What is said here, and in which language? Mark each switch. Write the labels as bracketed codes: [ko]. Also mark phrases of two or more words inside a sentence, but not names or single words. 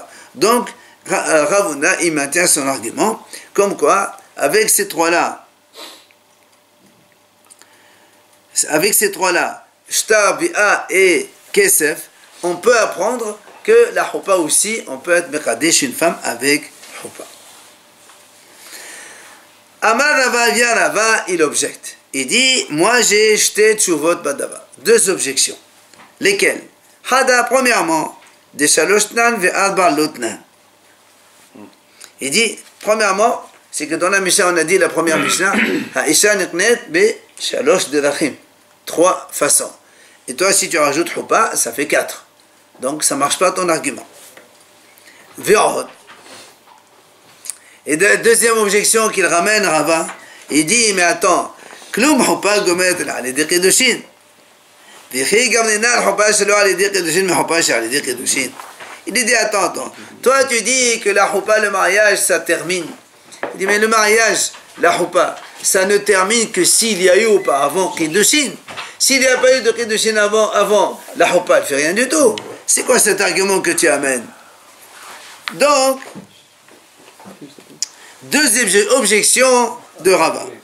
[fr] Donc, Ravuna, il maintient son argument, comme quoi, avec ces trois-là, Shtar, Bi'a et Kesef, on peut apprendre que la choupa aussi, on peut être mekadesh une femme avec choupa. [arc] אמר רבא, [fr] vient Rava, il objecte. Il dit, moi j'ai jeté tshuvot badava. Deux objections. Lesquelles? Hada, premièrement, [arc] דשלשה תנן וארבע לא תנן. [fr] Il dit, Premièrement, c'est que dans la Mishnah, on a dit la première Mishnah, [he] האשה נקנית בשלש דרכים. [fr] 3 façons. Et toi, si tu rajoutes Houpa, ça fait 4. Donc, ça ne marche pas ton argument. Ve'od. Et la deuxième objection qu'il ramène, Rava, il dit, mais attends, [he] כלום חופה גומרת אלא על ידי קידושין. וכי גמרינן על חופה שלא על ידי קידושין, mais חופה שלא על ידי קידושין. [fr] Il dit, attends. Toi, tu dis que la Houpa, le mariage, ça termine. Il dit, mais le mariage, la Houpa, ça ne termine que s'il y a eu auparavant Kiddushin. S'il n'y a pas eu de Kiddushin avant la Houpa, elle ne fait rien du tout. C'est quoi cet argument que tu amènes? Donc, deuxième objection de Rava.